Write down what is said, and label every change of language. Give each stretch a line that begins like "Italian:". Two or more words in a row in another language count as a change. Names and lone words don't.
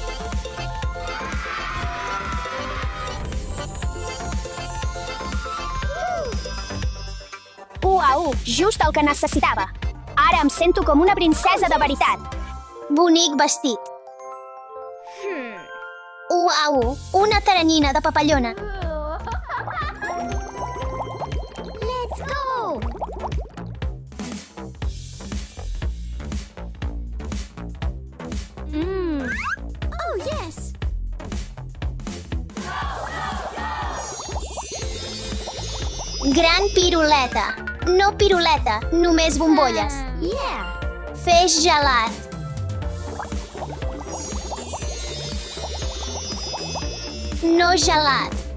Catalan: Uau, just el que necessitava. Ara em sento com una princesa de veritat. Bonic vestit. Uau, una teranyina de papallona.
English: Let's go! Oh, yes!
Catalan: Gran piruleta. No piruleta, només bombolles. Feix gelat. No gelat.